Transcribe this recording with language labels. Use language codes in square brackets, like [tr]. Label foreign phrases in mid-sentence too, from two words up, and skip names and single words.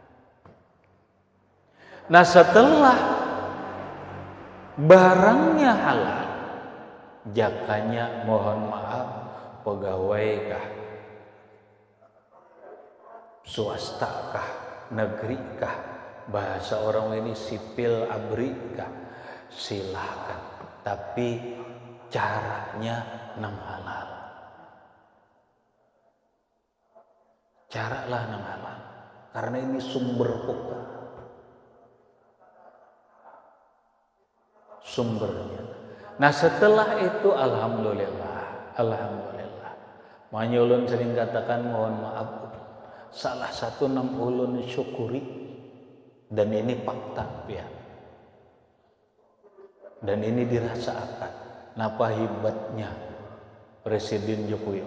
[bjn] Nah, setelah barangnya halal, jakanya mohon maaf, pegawai kah, swasta kah, negeri kah, bahasa orang ini sipil abri kah, silahkan, tapi caranya nang halal. Caralah nang halal, [id] karena ini sumber pokok, sumbernya. Nah, setelah itu alhamdulillah. [bjn] Makanya ulun sering katakan mohon maaf, salah satu nam ulun syukuri, dan ini fakta ya, dan ini dirasakan napa hebatnya Presiden Jokowi.